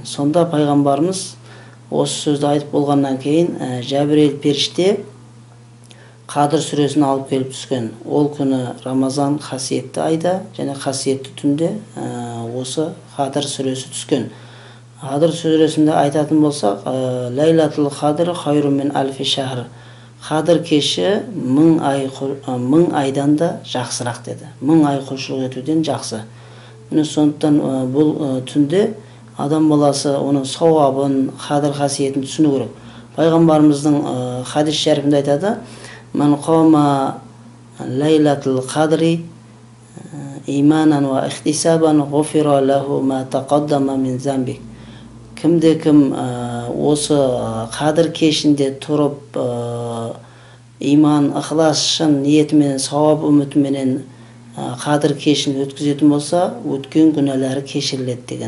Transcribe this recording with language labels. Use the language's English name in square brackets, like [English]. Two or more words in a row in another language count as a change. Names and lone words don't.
[Kazakh] Сонда пайғамбарымыз осы сөзді айтып болғаннан кейін Жәбірейіл періште Қадыр сүресін алып келіп түскен. Ол күні Рамазан қасиетті айда және қасиетті түнде осы Қадыр сүресі түскен. Қадыр сүресінде айтатын болсақ, [Arabic] ليلة القدر خير من ألف شهر. [Kazakh] Қадыр кеші 1000 айдан да жақсырақ деді. 1000 ай құлшылық етуден жақсы. Сондықтан бұл түнде адам баласы оның сауабын, Қадыр қасиетін түсіну керек. Пайғамбарымыздың хадис шәрифінде айтады: [Arabic] "من قام ليلة القدر إيمانا واحتسابا غفر له ما تقدم من ذنبه." [Kazakh] Кімде-кім осы Қадыр кешінде тұрып, иман, ықылас, шын ниетімен, сауап үмітіменен Қадыр кешін өткізетін болса, өткен күнәлері кешіріледі деген.